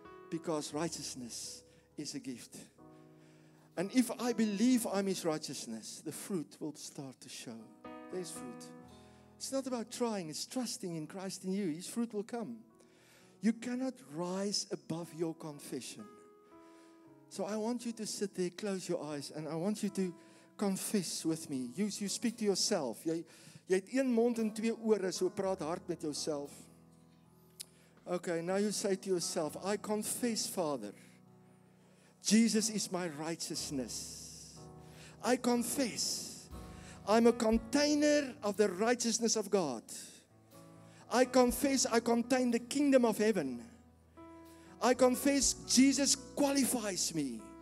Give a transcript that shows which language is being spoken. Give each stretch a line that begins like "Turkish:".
English: Because righteousness is a gift. And if I believe I'm His righteousness, the fruit will start to show. There's fruit. It's not about trying, it's trusting in Christ in you. His fruit will come. You cannot rise above your confession. So I want you to sit there, close your eyes, and I want you to confess with me. You speak to yourself.
Afrikaans: Jy het een mond en twee ore, so praat hard met jouself.
English: Okay, now you say to yourself, I confess, Father, Jesus is my righteousness. I confess, I'm a container of the righteousness of God. I confess I contain the kingdom of heaven. I confess Jesus qualifies me.